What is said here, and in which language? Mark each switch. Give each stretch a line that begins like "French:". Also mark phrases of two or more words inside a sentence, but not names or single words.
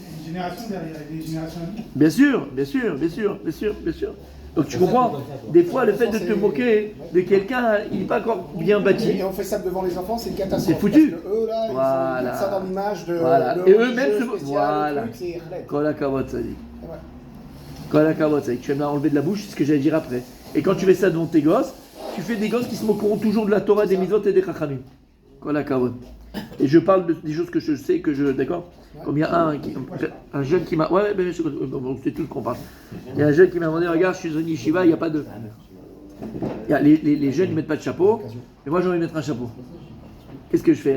French: Une génération derrière, des générations à venir. Bien sûr. Donc tu comprends? Des fois, le fait de te moquer de quelqu'un, il n'est pas encore bien bâti. Et on fait ça devant les enfants, c'est une catastrophe. C'est foutu. Parce que eux, là, Voilà. ils mettent ça dans l'image de... Voilà. de Et eux-mêmes se... spécial, Voilà. le truc, c'est Khaled.
Hebrew: כל הכבוד,
French: ça dit. Ouais.
Hebrew: כל הכבוד,
French: ça dit. Tu vas me la enlever de la bouche, c'est ce que j'allais dire après. Et quand tu fais ça devant tes gosses, tu fais des gosses qui se moqueront toujours de la Torah, des mitzvot et des chachamim.
Hebrew: כל הכבוד.
French: Et je parle des choses que je sais, d'accord? Comme il y a un jeune qui m'a... Ouais, ben, c'est tout ce qu'on parle. Il y a un jeune qui m'a demandé, regarde, je suis dans une yeshiva, il n'y a pas de... Les jeunes, ils ne mettent pas de chapeau, mais moi j'ai envie de mettre un chapeau. Qu'est-ce que je fais là?